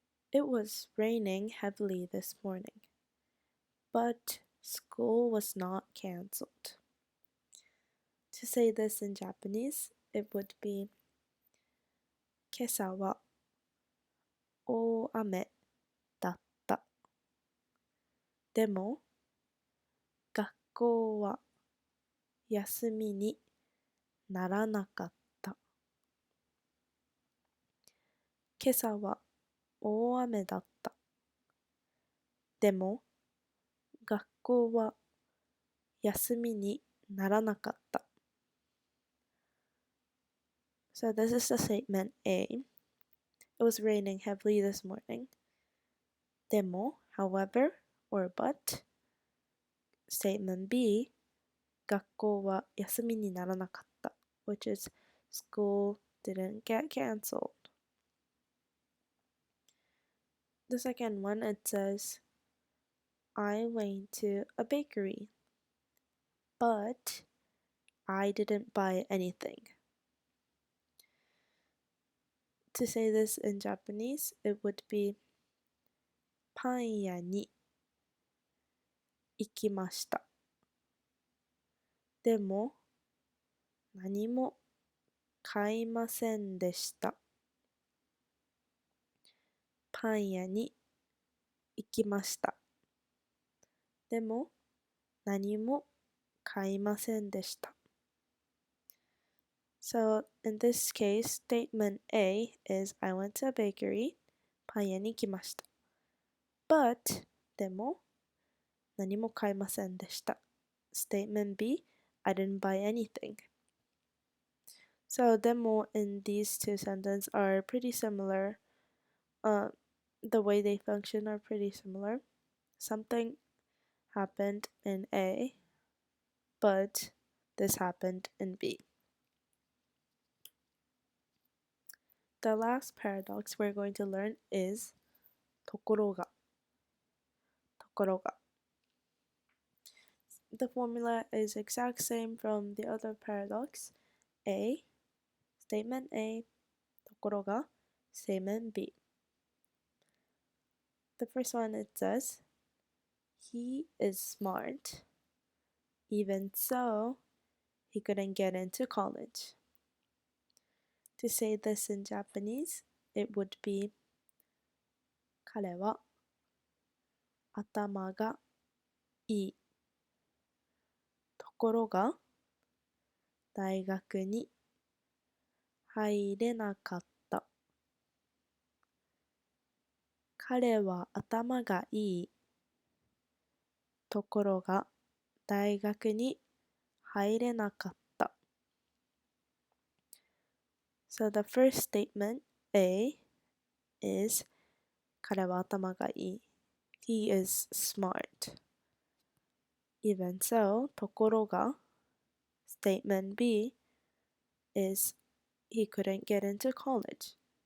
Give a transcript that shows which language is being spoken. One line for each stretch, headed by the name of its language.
English: It was raining heavily this morning, but school was not cancelled. To say this in Japanese, it would be
Japanese: 今朝は大雨だった。でも学校は休みにならなかった。今朝は大雨だった。でも学校は休みにならなかった。
English: So this is the statement A. It was raining heavily this morning. でも, however, or but. Statement B.
Japanese: 学校は休みにならなかった.
English: Which is school didn't get cancelled. The second one, it says, I went to a bakery, but I didn't buy anything. To say this in Japanese, it would be
Japanese: パン屋に行きました。でも何も買いませんでした。パン屋に行きました。でも何も買いませんでした。
English: So in this case, statement A is I went to a bakery.
Japanese: パン屋に行きました。
English: But
Japanese: でも何も買いませんでした。
English: Statement B, I didn't buy anything. So でも in these two sentences are pretty similar. The way they function are pretty similar. Something happened in A, but this happened in B. The last paradox we're going to learn is ところが.
Japanese: ところが.
English: The formula is exact same from the other paradox. A, statement A, ところが, statement B. The first one, it says, he is smart. Even so, he couldn't get into college. To say this in Japanese, it would be
Japanese: 彼は頭がいい。ところが大学に入れなかった。彼は頭がいい。ところが大学に入れなかった。
English: So the first statement, A, is
Japanese: 彼は頭がいい。
English: He is smart. Even so, ところが statement B is he couldn't get into college.